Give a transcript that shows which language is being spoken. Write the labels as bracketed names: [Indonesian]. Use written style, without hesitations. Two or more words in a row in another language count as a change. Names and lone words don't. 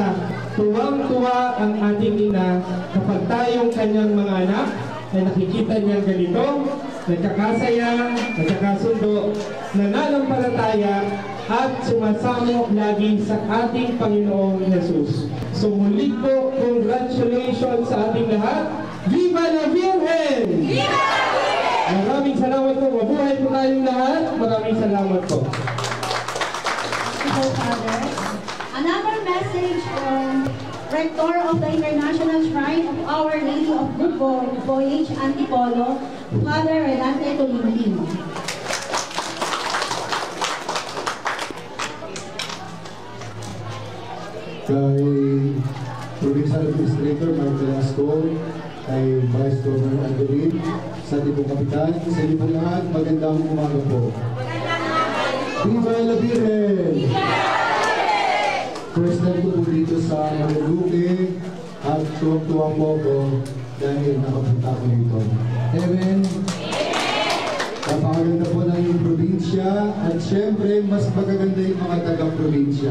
[Filipino] Tuwang-tuwa ang ating ina kapag tayong kanyang mga anak ay nakikita niya ganito, nagkakasaya, nagkakasundo, nananampalataya, at sumasamo lagi sa ating Panginoong Jesus. So muli po, congratulations sa ating lahat. [Spanish] Viva la Virgen! Viva la Virgen! [Filipino] Maraming salamat po. Mabuhay po tayong lahat. Maraming salamat po. [English] Father. Another message from Rector of the International Shrine of Our Lady of Good Voyage, Antipolo, Father Renate Tolentino. [Filipino] Kay Provincial Administrator Mark Velasco, kay Vice Governor Angelin, sa ating pong kapitan, sa inyo po lahat, magandang umaga po. [Spanish] Viva la Virgen! [English] First time [Filipino] ko po dito sa Marinduque at tuwang-tuwa po ako dahil nakapunta ko dito. Amen! Napakaganda po ng iyong probinsya at syempre mas magaganda yung mga taga-probinsya.